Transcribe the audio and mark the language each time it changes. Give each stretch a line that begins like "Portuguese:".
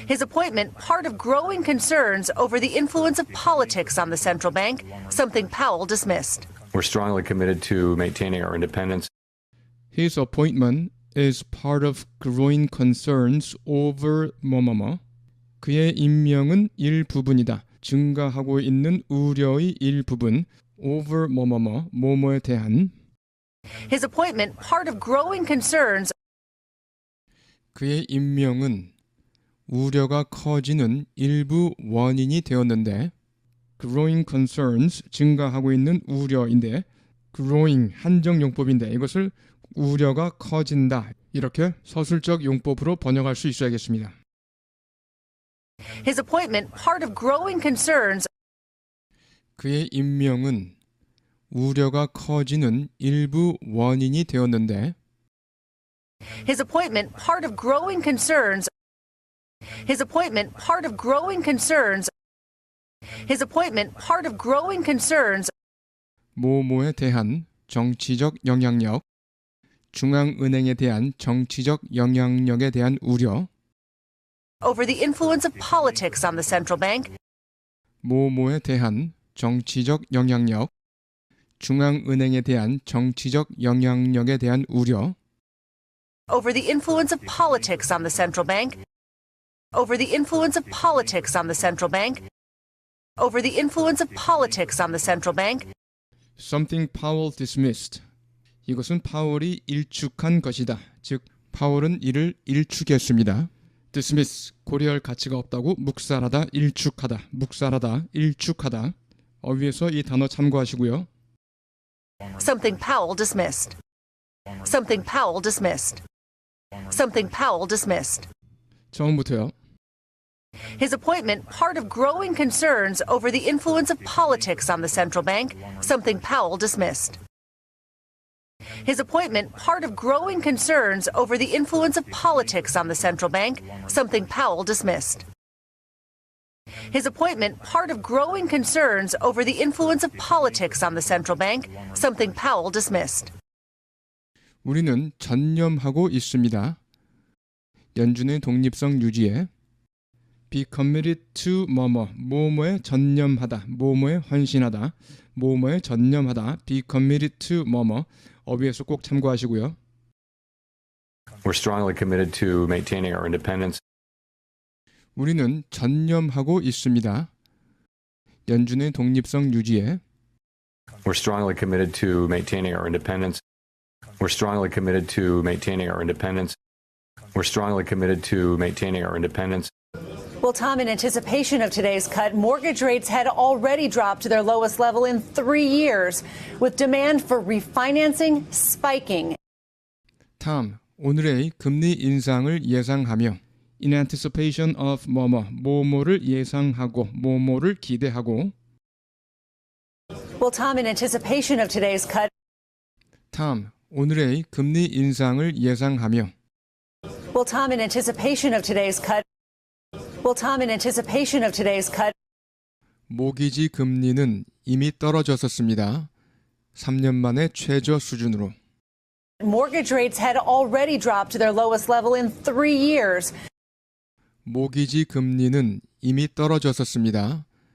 English: His appointment part of growing concerns over the influence of politics on the central bank, something Powell dismissed. We're strongly committed to maintaining our independence. His appointment is part of growing concerns over
Korean: 뭐뭐뭐. 그의 임명은 일부분이다. 증가하고 있는 우려의 일부분
English: over
Korean: 뭐뭐뭐 뭐뭐에 대한
English: His appointment part of growing concerns
Korean: 그의 임명은 우려가 커지는 일부 원인이 되었는데
English: growing concerns
Korean: 증가하고 있는 우려인데 growing 한정 용법인데 이것을 우려가 커진다 이렇게 서술적 용법으로 번역할 수 있어야겠습니다.
English: His appointment part of growing concerns
Korean: 그의 임명은 우려가 커지는 일부 원인이 되었는데
English: His appointment part of growing concerns His appointment part of growing concerns His appointment part of growing concerns
Korean: 뭐뭐에 대한 정치적 영향력, 중앙은행에 대한 정치적 영향력에 대한 우려,
English: over the influence of politics on the central bank,
Korean: 뭐뭐에 대한 정치적 영향력, 중앙은행에 대한 정치적 영향력에 대한 우려,
English: over the influence of politics on the central bank, over the influence of politics on the central bank, over the influence of politics on the central bank, something Powell dismissed.
Korean: 이것은 파월이 일축한 것이다. 즉, 파월은 이를 일축했습니다. dismiss, 고려할 가치가 없다고 묵살하다, 일축하다, 묵살하다, 일축하다. 어휘에서 이 단어 참고하시고요.
English: something Powell dismissed, something Powell dismissed, something Powell dismissed.
Korean: 처음부터요.
English: His appointment part of growing concerns over the influence of politics on the central bank, something Powell dismissed. His appointment part of growing concerns over the influence of politics on the central bank, something Powell dismissed. His appointment part of growing concerns over the influence of politics on the central bank, something Powell dismissed.
Korean: 우리는 전념하고 있습니다. 연준의 독립성 유지에
English: be committed to
Korean: 뭐뭐에 전념하다, 뭐뭐에 헌신하다, 뭐뭐에 전념하다, be committed to 어휘에서 꼭 참고하시고요.
English: We're strongly committed to maintaining our independence.
Korean: 우리는 전념하고 있습니다. 연준의 독립성 유지에
English: We're strongly committed to maintaining our independence. We're strongly committed to maintaining our independence. We're strongly committed to maintaining our independence. Well, Tom, in anticipation of today's cut, mortgage rates had already dropped to their lowest level in 3 years, with demand for refinancing spiking.
Korean: Tom, 오늘의 금리 인상을 예상하며
English: in anticipation of
Korean: 뭐뭐를 예상하고 뭐뭐를 기대하고
English: Well, Tom, in anticipation of today's cut,
Korean: Tom, 오늘의 금리 인상을 예상하며
English: well, Tom, in anticipation of today's cut, well, Tom, in anticipation of today's cut,
Korean: 모기지 금리는 이미 떨어졌었습니다. 3년 만에 최저 수준으로.
English: mortgage rates had already dropped to their lowest level in 3 years.
Korean: 모기지 금리는 이미 떨어졌었습니다.